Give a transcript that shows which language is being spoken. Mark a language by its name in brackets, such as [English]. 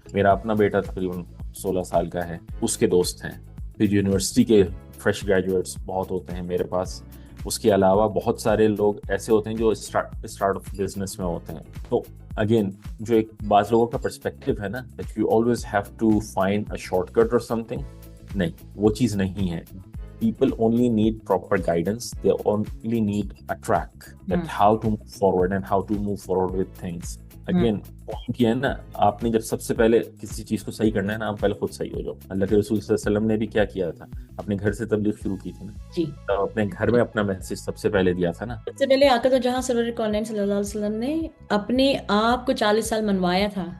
[Urdu] میرا اپنا بیٹا تقریباً 16 سال کا ہے, اس کے دوست ہیں, پھر یونیورسٹی کے فریش گریجویٹس بہت ہوتے ہیں میرے پاس. اس کے علاوہ بہت سارے لوگ ایسے ہوتے ہیں جو اسٹارٹ آف بزنس میں ہوتے ہیں. تو اگین جو ایک بعض لوگوں کا پرسپیکٹو ہے نا, [English] that you always have to find a shortcut اور something, [Urdu] نہیں, وہ چیز نہیں ہے. [English] People only need proper guidance. They only need a track that how to move forward and how to move forward with things. [Urdu] Again point یہ ہے نا, آپ نے جب سب سے پہلے کسی چیز کو صحیح کرنا ہے نا, آپ پہلے خود صحیح ہو جاؤ. اللہ کے رسول صلی اللہ علیہ وسلم نے بھی کیا کیا تھا, اپنے گھر سے تبلیغ شروع کی تھی نا, جی, تو اپنے گھر میں اپنا میسج سب سے پہلے دیا تھا نا. سب سے پہلے آقا تو جہاں سرور کونین صلی اللہ علیہ وسلم نے اپنے آپ کو 40 سال منوایا تھا.